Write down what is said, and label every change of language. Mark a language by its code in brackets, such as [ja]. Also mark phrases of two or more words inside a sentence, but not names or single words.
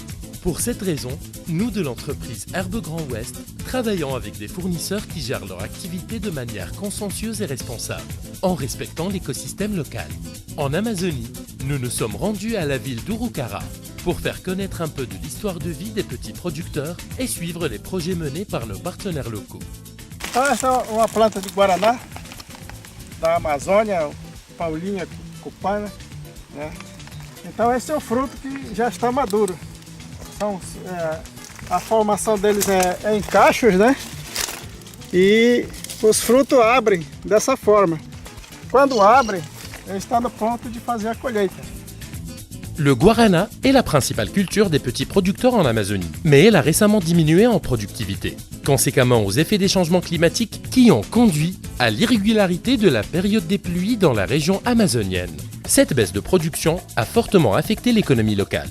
[fr] Pour cette raison, nous de l'entreprise Herbe Grand Ouest travaillons avec des fournisseurs qui gèrent leur activité de manière consciencieuse et responsable, en respectant l'écosystème local. En Amazonie, nous nous sommes rendus à la ville d'Urucara pour faire connaître un peu de l'histoire de vie des petits producteurs et suivre les projets menés par nos partenaires locaux. [pt] Essa é uma planta de guaraná da Amazônia, Paulinha cupana, né? Então esse é o fruto que já está maduro. A formação deles é em cachos, né? E os frutos abrem dessa forma. Quando abrem, eles estão no ponto de fazer a colheita. [fr] Le guarana est la principale culture des petits producteurs en Amazonie, mais elle a récemment diminué en productivité, conséquemment aux effets des changements climatiques qui ont conduit à l'irrégularité de la période des pluies dans la région amazonienne. Cette baisse de production a fortement affecté l'économie locale.